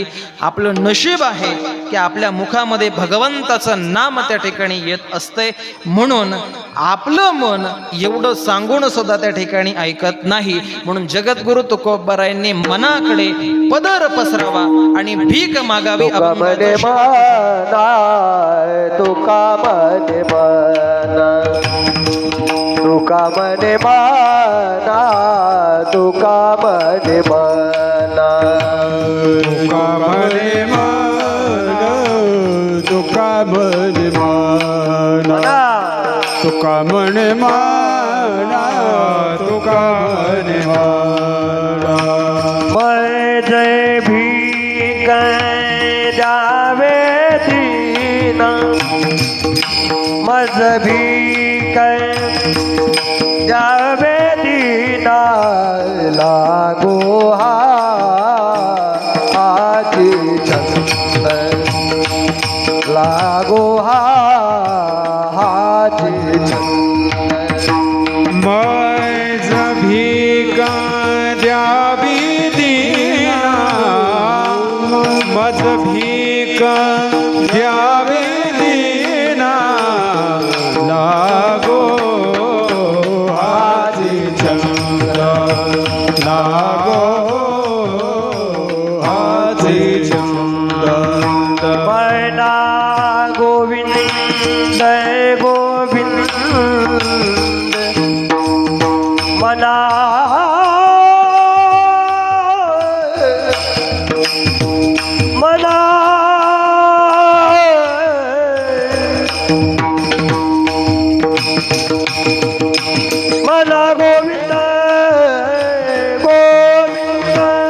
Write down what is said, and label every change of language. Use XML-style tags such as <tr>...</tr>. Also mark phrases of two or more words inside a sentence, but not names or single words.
<mr>आपलं नशीब आहे की आपल्या मुखामध्ये भगवंताचं नाम त्या ठिकाणी येत असते. म्हणून आपलं मन एवढं सांगून सुद्धा त्या ठिकाणी ऐकत नाही. म्हणून जगद्गुरु तुकोबारायांनी मनाकडे पदर पसरावा आणि भीक मागावी. तुका मने मना, तुका मने मना, तुका मने मना, तुका मने मना, तुका म्हणे मन, तुका म्हणे मना, तुका म्हणे माना, तुका म्हणे माना. मैं जय भीक द्यावे दीना, मज भीक द्यावे दीना, लागो हाती छंद, लागो हाती छंद. मैज भिका द्यावी दीना, घ्यावी दीना लागो हाची छंद लागो हाची छंद मना गोविंद गोविंद मना मना मना गोविंद गोविंद</mr>